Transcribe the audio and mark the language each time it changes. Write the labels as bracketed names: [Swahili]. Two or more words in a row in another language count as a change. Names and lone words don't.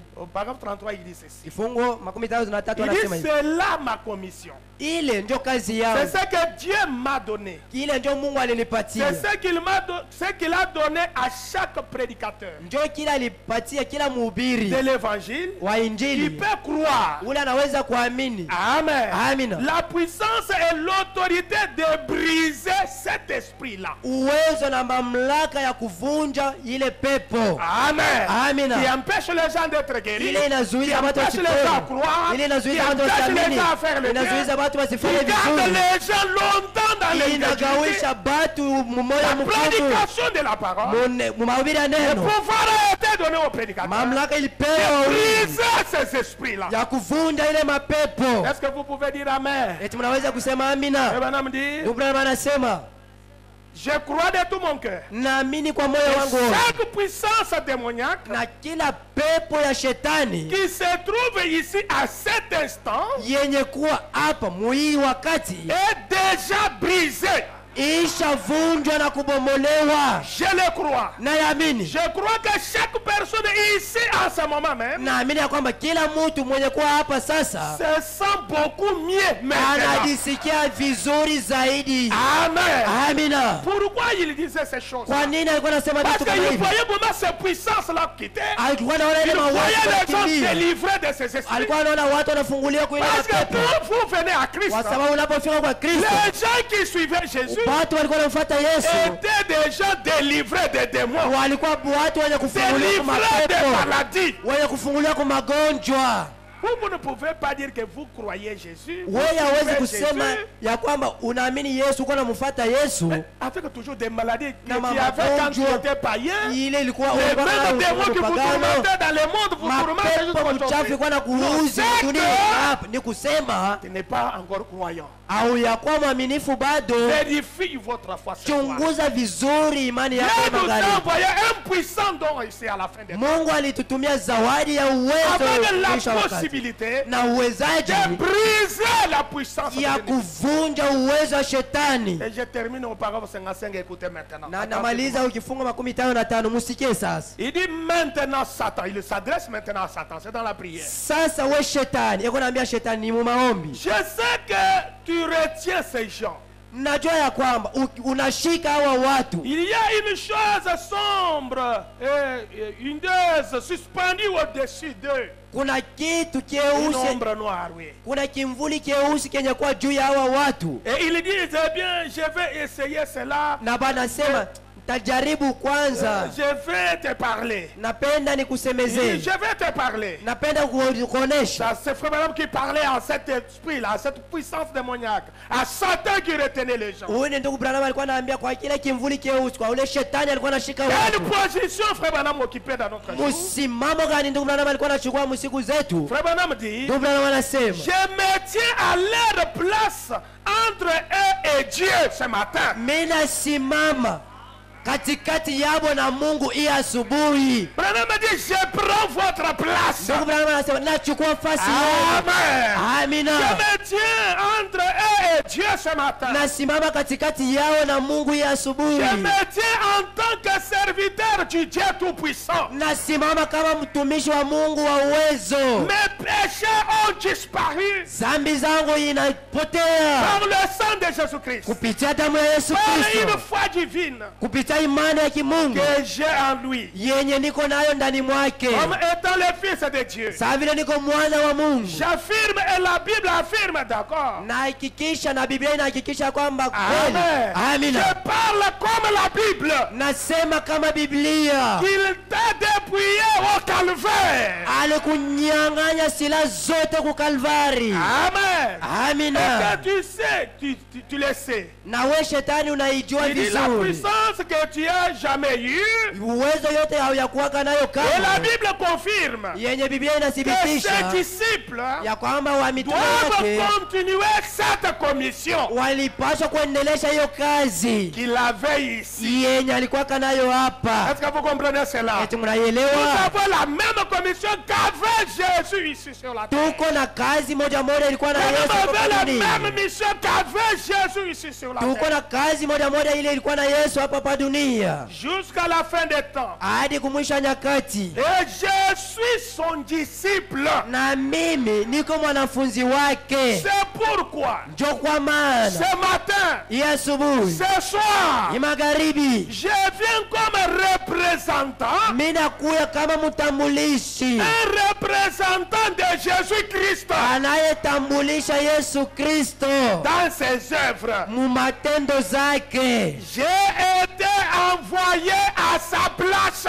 [French] Au paragraphe 33, il dit ceci. [Swahili] kifungo 33 [French] Il [Swahili] anasema [French] dit, [Swahili] hivi. [French] c'est là ma commission. [Swahili] Ile ndio kazi [French] C'est [Swahili] yangu. [French] ce que Dieu m'a donné. [Swahili] Kile ndio Mungu alinipatia. [French] C'est ce qu'il a donné à chaque prédicateur [Swahili] Ndio kila alipatia kila mhubiri [French] de l'évangile. [Swahili] wa [French] Il [Swahili] injili. [French] peut croire. [Swahili] Ule anaweza kuamini. [French] Amen. [Swahili] Amina. [French] La puissance et l'autorité de briser cet esprit-là. [Swahili] Uwezo na mamlaka ya kuvunja ile pepo. [French] Amen. [Swahili] Amina. [French] Qui empêche les gens d'être guéris. [Swahili] Ile [French] Qui [Swahili] inazuiza watu [French] empêche les gens à [Swahili] wasipone. [French] croire. [Swahili] Ile [French] Qui [Swahili] inazuiza watu [French] empêche les [Swahili] wasiamini. [French] gens à faire le bien. [Swahili] Inazuiza watu [French] Qui [Swahili] wasifanye [French] garde [Swahili] vizuri. [French] les gens longtemps dans les [Swahili] Inagawisha batu mmoja [French] La [Swahili] mkubwa. [French] prédication de la parole. [Swahili] Mahubiri ya [French] Le [Swahili] neno. [French] pouvoir a été donné aux prédicateurs. [Swahili] Mamlaka ilipewa [French] Briser ces esprits-là. [Swahili] ya kuvunja ile mapepo. [French] Est-ce que vous pouvez dire Amen? [Swahili] Eti mnaweza kusema amina? [French] Et Branham dit, [Swahili] Ndugu Branham anasema [French] Je crois de tout mon cœur. [Swahili] naamini kwa moyo wangu wote, [French] Chaque puissance démoniaque [Swahili] na kila pepo ya shetani [French] qui se trouve ici à cet instant [Swahili] yenye kuwa hapa muhii wakati [French] est déjà brisée. [Swahili] ishavunjwa na kubomolewa. [French] Je le crois. [Swahili] Naamini, [French] Je crois que chaque personne ici en ce moment même [Swahili] naamini ya kwamba kila mtu mwenye kuwa hapa sasa [French] se sent beaucoup mieux maintenant. [Swahili] anajisikia vizuri zaidi. [French] Amen. [Swahili] Amina. [French] Pourquoi il disait ces choses? [Swahili] Kwa nini alikuwa anasema [French] Parce [Swahili] vitu kama [French] qu'il [Swahili] hivi? [French] voyait comment ces puissances-là quittaient. [Swahili] Alikuwa anaona [French] Il [Swahili] ile [French] voyait [Swahili] mawazo [French] les gens [Swahili] yakimbia. [French] délivrés de ces esprits. [Swahili] Alikuwa anaona watu wanafunguliwa kwa ile [French] Parce que [Swahili] mapepo, [French] quand vous venez à Christ, [Swahili] kwa sababu unapofika kwa Kristo [French] les gens qui suivaient Jésus [Swahili] watu walikuwa wanamfuata Yesu [French] étaient déjà délivrés des démons, [Swahili] walikuwa watu wenye kufunguliwa kwa [French] délivrés des [Swahili] mapepo, [French] maladies. [Swahili] wenye kufunguliwa kwa magonjwa. [French] Vous ne pouvez pas dire que vous croyez Jésus. Vous [Swahili] Wewe hawezi [French] suivez [Swahili] kusema [French] Jésus, [Swahili] ya kwamba unaamini Yesu, uko namfuata Yesu [French] avec toujours des maladies [Swahili] na [French] qu'il y avait quand tu [Swahili] magonjwa [French] étais païen. [Swahili] ile ilikuwa [French] Les [Swahili] ulikuwa [French] mêmes démons qui vous [Swahili] pagano, [French] tourmentaient dans le monde vous tourmentent [Swahili] mapepo [French] jusqu'à [Swahili] mchafu [French] aujourd'hui. [Swahili] ilikuwa na [French] Non, [Swahili] kuuzi [French] c'est [Swahili] dunia [French] que [Swahili] hapa. Ni kusema [French] tu n'es pas encore croyant. [Swahili] au ya kuwa mwaminifu bado. [French] Vérifie votre foi. ce soir. [Swahili] Chunguza vizuri imani yako [French] Dieu nous a [Swahili] magharibi. [French] envoyé un puissant don ici à la fin des temps. [Swahili] Mungu alitutumia zawadi ya uwezo [French] Avec [Swahili] mwisho wa [French] la [Swahili] wakati, [French] possibilité [Swahili] na uwezaji [French] de briser la puissance de [Swahili] ya [French] l'ennemi. [Swahili] kuvunja uwezo wa shetani. [French] Et je termine au paragraphe 55, écoutez maintenant. [Swahili] Na [French] Attentivement. [Swahili] namaliza ukifunga 55, musikie sasa. [French] Il dit maintenant Satan, il s'adresse maintenant à Satan, c'est dans la prière. [Swahili] Sasa we shetani, eko naambia shetani ni mu maombi. [French] Je sais que tu retiens ces gens. [Swahili] Najua ya kwamba unashika hawa watu. [French] Il y a une chose sombre et une dose suspendue au-dessus d'eux. [Swahili] Kuna kitu [French] Une [Swahili] kieusi, [French] ombre noire, oui. [Swahili] kuna kimvuli kieusi kenye kuwa juu ya hawa watu, [French] Et il dit, eh bien, je vais essayer cela. [Swahili] na banasema tajaribu kwanza, [French] Je vais te parler. [Swahili] napenda [French] Il dit, [Swahili] nikusemezee, [French] je vais te parler. [Swahili] napenda kuonesha. [French] C'est frère Branham qui parlait à cet esprit-là, à cette puissance démoniaque, à Satan qui retenait les gens. [Swahili] Huyu ni ndugu Branham alikuwa anaambia kwa kile kimvuli kieusi, kwa ule shetani alikuwa anashika [French] Quelle [Swahili] watu. [French] position frère Branham occupait dans notre jour? [Swahili] Msimamo gani ndugu Branham alikuwa anachukua msiku zetu? [French] Frère Branham dit, [Swahili] Ndugu Branham anasema [French] je me tiens à leur place entre eux et Dieu ce matin. [Swahili] mimi nasimama katikati yabo na Mungu hii asubuhi. [French] Branham dit, je prends votre place. [Swahili] Ndugu Branham anasema nachukua nafasi yenu. [French] Amen. [Swahili] Amina. [French] Je me tiens entre eux et Dieu ce matin. [Swahili] Nasimama katikati yao na Mungu hii asubuhi. [French] Je me tiens en tant que serviteur du Dieu Tout-Puissant. [Swahili] Nasimama kama mtumishi wa Mungu wa uwezo. [French] Mes péchés ont disparu [Swahili] Zambi zangu inapotea [French] par le sang de Jésus-Christ. [Swahili] kupitia damu ya Yesu [French] Par une [Swahili] Kristo, [French] foi divine [Swahili] kupitia imani ya kimungu [French] que j'ai en lui. [Swahili] yenye niko nayo ndani mwake, [French] Comme étant le Fils de Dieu. [Swahili] saa vile niko mwana wa Mungu. [French] J'affirme et la Bible affirme, d'accord. [Swahili] Nahakikisha na Biblia inahakikisha kwamba kweli. [French] Amen. Je [Swahili] Amina. [French] parle comme la Bible. [Swahili] Nasema kama Biblia. [French] Il t'a dépouillé au calvaire. [Swahili] Alikunyang'anya silaha zote ku Kalvari. [French] Amen. Et [Swahili] Amina. [French] que tu sais, tu le sais. [Swahili] Na we shetani unaijua [French] Il dit la [Swahili] vizuri, [French] puissance que tu as jamais eue. [Swahili] uwezo yote hauyakuwaka nayo [French] Et la [Swahili] kama [French] Bible confirme [Swahili] yenye Biblia [French] que ses [Swahili] inathibitisha [French] disciples [Swahili] ya kwamba wa mitume [French] doivent [Swahili] wake [French] continuer cette commission [Swahili] walipaswa kuendelesha hiyo kazi [French] qu'il avait ici. [Swahili] yenye alikuwaka nayo hapa. [French] Est-ce que vous comprenez cela? [Swahili] Eti [French] Nous [Swahili] mnaielewa? [French] avons la même commission qu'avait Jésus ici sur la terre. [Swahili] Tuko na kazi moja moja ilikuwa na [French] Nous [Swahili] Yesu [French] avons [Swahili] hapa [French] la [Swahili] dunia. [French] même mission qu'avait Jésus ici sur la [Swahili] Tuko [French] terre. [Swahili] na kazi moja moja ile ilikuwa na Yesu hapa dunia [French] Jusqu'à la fin des temps. [Swahili] hadi kumwisha nyakati. [French] Et je suis son disciple. [Swahili] Na mimi niko mwanafunzi wake. [French] C'est pourquoi [Swahili] Njo kwa maana [French] ce matin, [Swahili] hii asubuhi, [French] ce soir, [Swahili] hii magharibi, [French] je viens comme représentant, [Swahili] mimi nakuya kama mtambulishi [French] un représentant de Jésus-Christ [Swahili] anayetambulisha Yesu Kristo [French] dans ses œuvres. [Swahili] mu matendo zake. [French] J'ai été envoyé à sa place.